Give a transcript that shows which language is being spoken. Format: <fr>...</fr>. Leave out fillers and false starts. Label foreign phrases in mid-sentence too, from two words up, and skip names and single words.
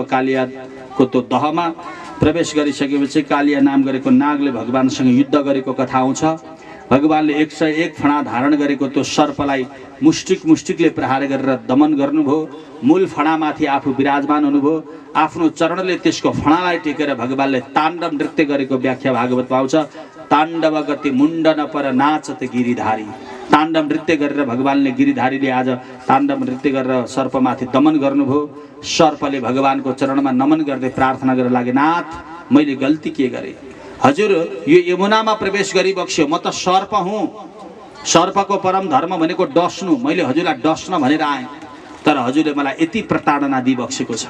<ne>कालियाको त्यो दहमा प्रवेश गरिसकेपछि कालिया नाम गरेको नागले भगवानसँग युद्ध गरेको कथा आउँछ। भगवानले 101 फणा धारण गरेको त्यो सर्पलाई मुष्टिकले प्रहार गरेर दमन गर्नुभयो। मूल फणामाथि आफू विराजमान हुनुभयो। आफ्नो चरणले त्यसको फणालाई टेकेर भगवानले ताण्डव नृत्य गरेको व्याख्या भागवतमा आउँछ।</ne> <hi>ताण्डव गति मुण्डन पर नाचत गिरिधारी।</hi> <ne>ताण्डव नृत्य गरेर भगवानले गिरिधारीले आज ताण्डव नृत्य गरेर सर्पमाथि दमन गर्नुभयो। सर्पले भगवानको चरणमा नमन गर्दै प्रार्थना गरेर लागे, नाथ मैले गल्ती के गरेँ, हजुर यो यमुनामा प्रवेश गरिबक्स्यो, म त सर्प हुँ, सर्पको परम धर्म भनेको डस्नु, मैले हजुरलाई डस्न भनेर आएँ, तर हजुरले मलाई यति प्रताडना दिइबक्सेको छ।</ne>